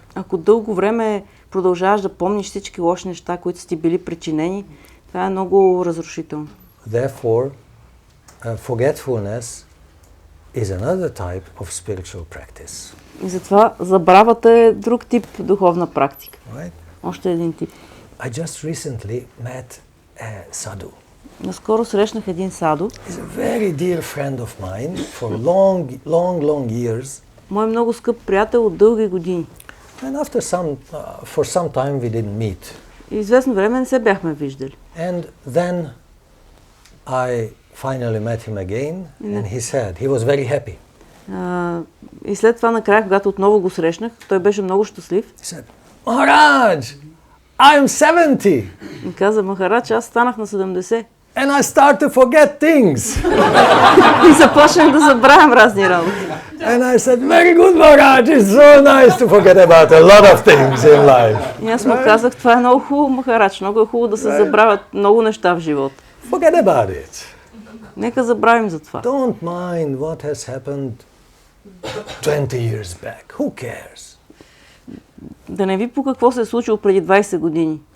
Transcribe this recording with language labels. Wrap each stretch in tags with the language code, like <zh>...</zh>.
<bg>Ако дълго време продължаваш да помниш всички лоши неща, които са ти били причинени, това е много разрушително.</bg> <en>Therefore, forgetfulness is another type of spiritual practice.</en> <bg>И затова забравата е друг тип духовна практика.</bg> <en>Right?</en> <bg>Още един тип.</bg> <en>I just recently met a sadhu.</en> <bg>Наскоро срещнах един саду.</bg> <en>He's a very dear friend of mine for long years.</en> <bg>Мой много скъп приятел от дълги години.</bg> <en>And for some time we didn't meet.</en> <bg>И известно време не се бяхме виждали.</bg> <en>And then I finally met him again, and he said, he was very happy.</en> <bg>И след това накрая, когато отново го срещнах, той беше много щастлив.</bg> <en>He said, Maharaj, I am 70.</en> <bg>И каза, Махарадж, аз станах на 70.</bg> <en>And I start to forget things.</en> <bg>И започнах да забравям разни работи.</bg> <en>And I said, very good, Maharaj, it's so nice to forget about a lot of things in life.</en> <bg>И аз му казах, това е много хубаво, Махарадж, много е хубаво да се забравят много неща в живота.</bg> <en>Forget about it.</en> <bg>Нека забравим за това.</bg> <en>Don't mind what has happened 20 years back. Who cares?</en> <bg>Да не ви по какво се е случило преди 20 години.</bg>